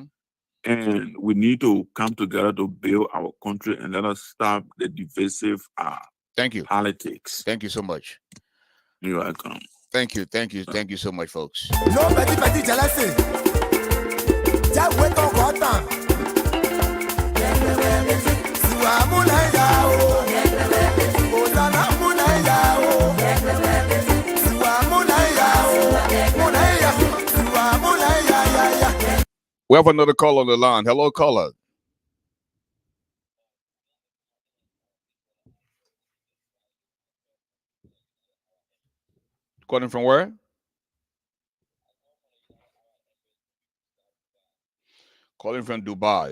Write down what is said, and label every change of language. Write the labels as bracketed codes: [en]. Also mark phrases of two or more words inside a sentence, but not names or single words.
[en] and we need to come together to build our country and let us stop the divisive Thank you. politics. Thank you so much. You're welcome. Thank you. Thank you. Thank you so much, folks. No petit jealousy. Just wait on God. Siwa mulaya o. Ozana mulaya o. Siwa mulaya o. Mulaya. Siwa mulaya ya. We have another call on the line. Hello, caller. Calling from where? Calling from Dubai.